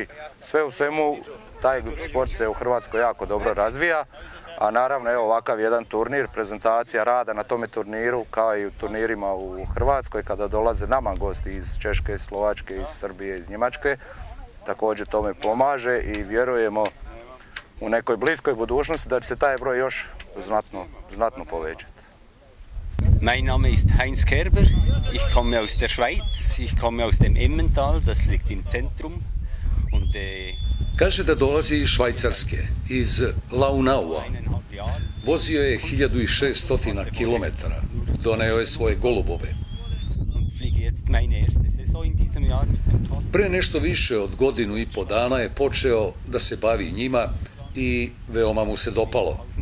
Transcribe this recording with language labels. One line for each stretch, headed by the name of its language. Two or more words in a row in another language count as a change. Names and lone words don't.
Croatian: Sve u svemu taj sport se u Hrvatskoj jako dobro razvija, a naravno evo ovakav jedan turnir, prezentacija rada na tome turniru kao i u turnirima u Hrvatskoj kada dolaze nama gosti iz Češke, Slovačke, iz Srbije, iz Njemačke, također tome pomaže i vjerujemo u nekoj bliskoj budućnosti da će se taj broj još znatno povećati.
German: Mein Name ist Heinz Kerber, ich komme aus der Schweiz, ich komme aus dem Emmental, das liegt im Zentrum.
Serbian: Kaže da dolazi iz Švajcarske, iz Launaua. Vozio je 1600 km, doneo je svoje golubove. Pre nešto više od godinu i po dana je počeo da se bavi njima i veoma mu se dopalo.